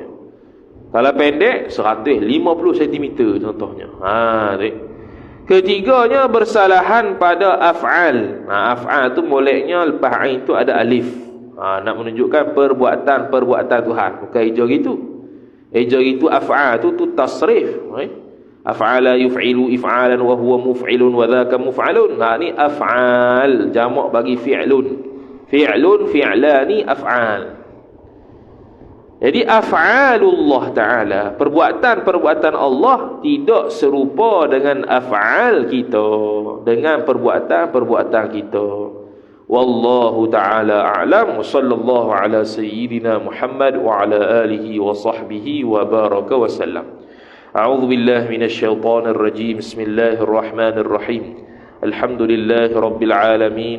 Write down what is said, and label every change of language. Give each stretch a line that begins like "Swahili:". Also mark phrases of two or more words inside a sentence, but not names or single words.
Malay: Kalau pendek 150 cm contohnya. Ketiganya bersalahan pada af'al. Af'al tu moleknya lepas ain tu ada alif. Nak menunjukkan perbuatan Tuhan. Bukan hijau gitu. Hijau itu af'al tu tasrif.
Arabic: أفعل يفعل إفعالا وهو مفعل وذاك مفعل.
Malay: Ni af'al, jamak bagi fi'lun.
Arabic: فعل فعلان أفعال.
Malay: Jadi
Arabic: أفعال الله تعالى,
Malay: perbuatan Allah tidak serupa dengan af'al kita, dengan perbuatan kita.
Arabic: والله تعالى أعلم. وصلى الله على سيدنا محمد وعلى آله وصحبه وبارك وسلم. أعوذ بالله من الشيطان الرجيم بسم الله الرحمن الرحيم. الحمد لله رب العالمين.